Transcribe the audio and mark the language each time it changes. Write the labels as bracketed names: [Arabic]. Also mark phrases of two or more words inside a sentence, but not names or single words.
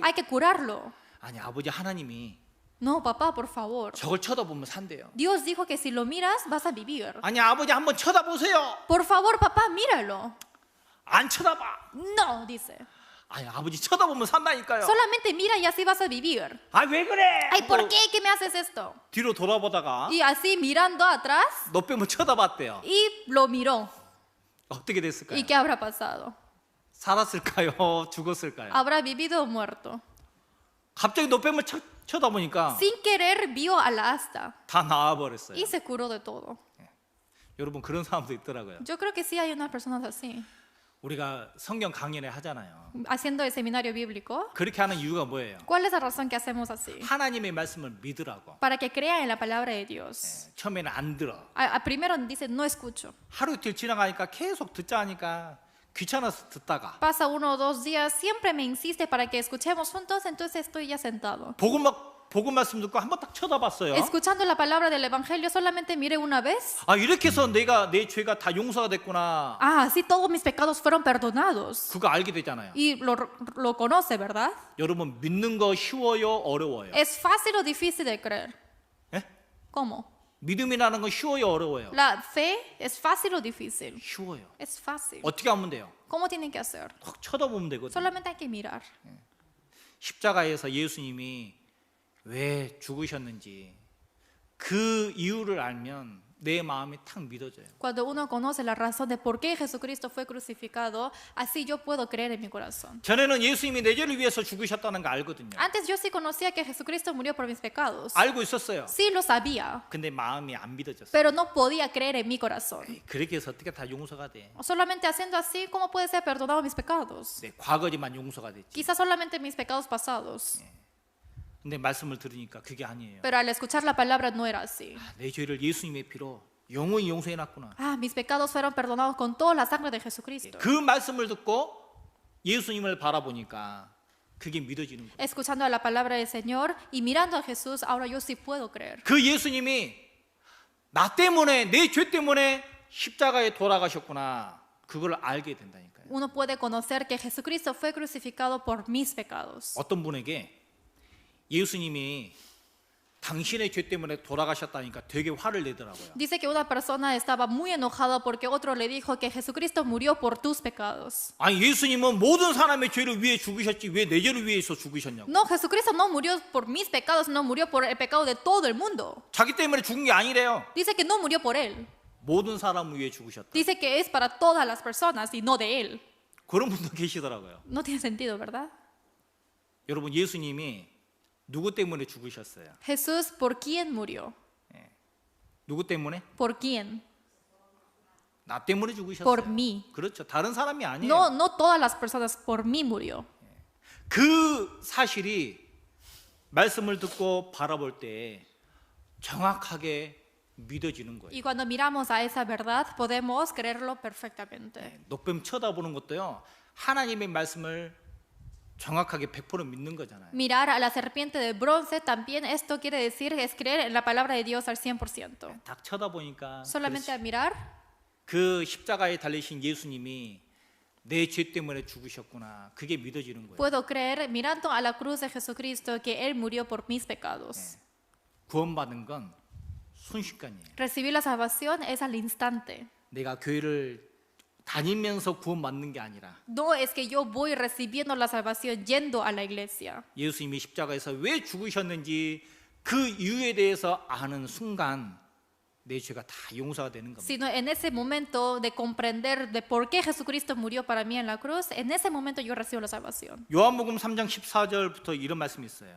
[Spanish] Hay que curarlo. [Korean] 아니 아버지 하나님이 [Spanish] No, papá, por favor. [Korean] 저걸 쳐다보면 산대요. [Spanish] Dios dijo que si lo miras, vas a vivir. [Korean] 아니 아버지 한번 쳐다보세요. [Spanish] Por favor, papá, míralo. [Korean] 안 쳐다봐. [Spanish] No, dice. [Korean] 아니 아버지 쳐다보면 산다니까요. [Spanish] Solamente mira y así vas a vivir. [Korean] 아 왜 그래? [Spanish] Ay, ¿por qué? ¿Qué me haces esto? [Korean] 뒤로 돌아보다가 [Spanish] Y así mirando atrás, [Korean] 놋뱀을 쳐다봤대요. [Spanish] y lo miró. [Korean] 어떻게 됐을까요? [Spanish] ¿Y qué habrá pasado? [Korean] 살았을까요? 죽었을까요? [Spanish] ¿Habrá vivido o muerto? [Korean] 갑자기 놋뱀을 쳐다보니까 [Spanish] Sin querer vio a la asta [Korean] 다 나와버렸어요. [Spanish] y se curó de todo. [Korean] 여러분 그런 사람도 있더라고요. [Spanish] Yo creo que sí hay unas personas así. [Korean] 우리가 성경 강연회 하잖아요. [Spanish] Haciendo el seminario bíblico, [Korean] 그렇게 하는 이유가 뭐예요? [Spanish] ¿cuál es la razón que hacemos así? [Korean] 하나님의 말씀을 믿으라고. [Spanish] Para que crean en la palabra de Dios. [Korean] 처음에는 안 들어. [Spanish] Primero dice, no escucho. [Korean] 하루 이틀 지나가니까 계속 듣자 하니까 귀찮아서 듣다가 [Spanish] Pasa 1 o 2 días, siempre me insiste para que escuchemos juntos, entonces estoy ya sentado. [Korean] 복음 말씀 듣고 한번 딱 쳐다봤어요. [Spanish] Escuchando la palabra del evangelio, solamente miré una vez. [Korean] 아 이렇게 해서 내 죄가 다 용서가 됐구나. [Spanish] Ah, sí, todos mis pecados fueron perdonados. [Korean] 그거 알게 되잖아요. [Spanish] Y lo conoce, ¿verdad? [Korean] 여러분 믿는 거 쉬워요, 어려워요? [Spanish] ¿Es fácil o difícil de creer? [Korean] 예? [Spanish] ¿Cómo? [Korean] 믿음이라는 건 쉬워요, 어려워요? [Spanish] ¿La fe es fácil o difícil? [Korean] 쉬워요. [Spanish] Es fácil. [Korean] 어떻게 하면 돼요? [Spanish] ¿Cómo tienen que hacer? [Korean] 딱 쳐다보면 되거든요. [Spanish] Solamente hay que mirar. [Korean] 십자가에서 예수님이 왜 죽으셨는지 그 이유를 알면 내 마음이 탁 믿어져요. [Spanish] Cuando uno conoce la razón de por qué Jesucristo fue crucificado, así yo puedo creer en mi corazón. [Korean] 전에는 예수님이 내 죄를 위해서 죽으셨다는 거 알거든요. [Spanish] Antes yo sí conocía que Jesucristo murió por mis pecados. [Korean] 알고 있었어요. [Spanish] Sí lo sabía, [Korean] 근데 마음이 안 믿어졌어요. [Spanish] pero no podía creer en mi corazón. [Korean] 그렇게 해서 어떻게 다 용서가 돼? [Spanish] Solamente haciendo así, ¿cómo puede ser perdonado mis pecados? [Korean] 네, 과거지만 용서가 됐지. [Spanish] Quizás solamente mis pecados pasados. [Korean] 근데 말씀을 들으니까 그게 아니에요. [Spanish] Pero al escuchar la palabra no era así. [Korean] 내 죄를 예수님의 피로 영원히 용서해 놨구나. [Spanish] Ah, mis pecados fueron perdonados con toda la sangre de Jesucristo. [Korean] 그 말씀을 듣고 예수님을 바라보니까 그게 믿어지는 거예요. [Spanish] Escuchando la palabra del Señor y mirando a Jesús, ahora yo sí puedo creer. [Korean] 그 예수님이 나 때문에 내 죄 때문에 십자가에 돌아가셨구나. 그걸 알게 된다니까요. [Spanish] Uno puede conocer que Jesucristo fue crucificado por mis pecados. [Korean] 어떤 분에게 예수님이 당신의 죄 때문에 돌아가셨다니까 되게 화를 내더라고요. [Spanish] Dice que una persona estaba muy enojada porque otro le dijo que Jesucristo murió por tus pecados. [Korean] 아니 예수님은 모든 사람의 죄를 위해 죽으셨지 왜 내 죄를 위해서 죽으셨냐고. [Spanish] No, Jesucristo no murió por mis pecados, no murió por el pecado de todo el mundo. [Korean] 자기 때문에 죽은 게 아니래요. [Spanish] Dice que no murió por él. [Korean] 모든 사람을 위해 죽으셨다. [Spanish] Dice que es para todas las personas y no de él. [Korean] 그런 분도 계시더라고요. [Spanish] No tiene sentido, ¿verdad? [Korean] 여러분 예수님이 누구 때문에 죽으셨어요? [Spanish] Jesús, ¿por quién murió? [Korean] 누구 때문에? [Spanish] ¿Por quién? [Korean] 나 때문에 죽으셨어요. [Spanish] Por mí. [Korean] 그렇죠. 다른 사람이 아니에요. [Spanish] No, no todas las personas, por mí murió. [Korean] 그 사실이 말씀을 듣고 바라볼 때 정확하게 믿어지는 거예요. [Spanish] Y cuando miramos a esa verdad, podemos creerlo perfectamente. [Korean] 녹뱀 쳐다보는 것도요. 하나님의 말씀을 정확하게 100% 믿는 거잖아요. [Spanish] Mirar a la serpiente de bronce también esto quiere decir es creer en la palabra de Dios al 100%. [Korean] 딱 쳐다보니까 [Spanish] Solamente al mirar [Korean] 그 십자가에 달리신 예수님이 내 죄 때문에 죽으셨구나. 그게 믿어지는 거예요. [Spanish] puedo creer mirando a la cruz de Jesucristo que Él murió por mis pecados. [Korean] 구원받은 건 순식간이에요. [Spanish] Recibir la salvación es al instante. [Korean] 내가 교회를 다니면서 구원받는 게 아니라 [Spanish] No es que yo voy recibiendo la salvación yendo a la iglesia. [Korean] 예수님이 십자가에서 왜 죽으셨는지 그 이유에 대해서 아는 순간 내 죄가 다 용서가 되는 겁니다. [Spanish] Sino en ese momento de comprender de por qué Jesucristo murió para mí en la cruz, en ese momento yo recibo la salvación. [Korean] 요한복음 3장 14절부터 이런 말씀이 있어요.